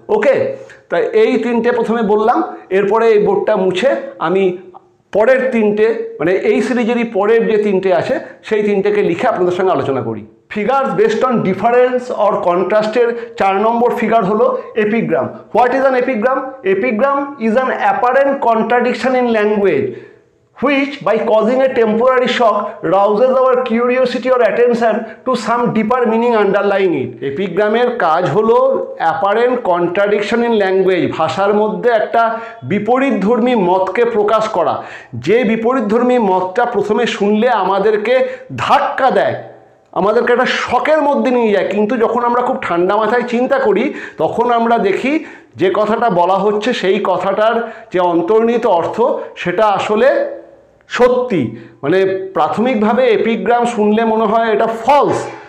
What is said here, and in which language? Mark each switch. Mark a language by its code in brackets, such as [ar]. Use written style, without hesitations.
[bn] ওকে, তাই এই তিনটে প্রথমে বললাম, এরপরে এই বোর্ডটা মুছে আমি পরের তিনটে, মানে এই সিরিজেরই পরের যে তিনটে আছে সেই তিনটেকে লিখে আপনাদের সঙ্গে আলোচনা করি। [en] figures based on difference or কন্ট্রাস্টের 4 [bn] number figure হলো [en] Epigram. What is an epigram? Epigram is an apparent contradiction in language which, by causing a temporary shock, rouses our curiosity or attention to some deeper meaning underlying it. [bn] এপিগ্রামের কাজ হলো [en] apparent contradiction in language, [bn] ভাষার মধ্যে একটা বিপরীতধর্মী মতকে প্রকাশ করা। যে বিপরীতধর্মী মতটা প্রথমে শুনলে আমাদেরকে ধাক্কা দেয়, আমাদেরকে একটা শকের মধ্যে নিয়ে যায়, কিন্তু যখন আমরা খুব ঠান্ডা মাথায় চিন্তা করি, তখন আমরা দেখি যে কথাটা বলা হচ্ছে সেই কথাটার যে অন্তর্নিহিত অর্থ সেটা আসলে সত্যি। মানে প্রাথমিকভাবে এপিগ্রাম শুনলে মনে হয় এটা ফলস,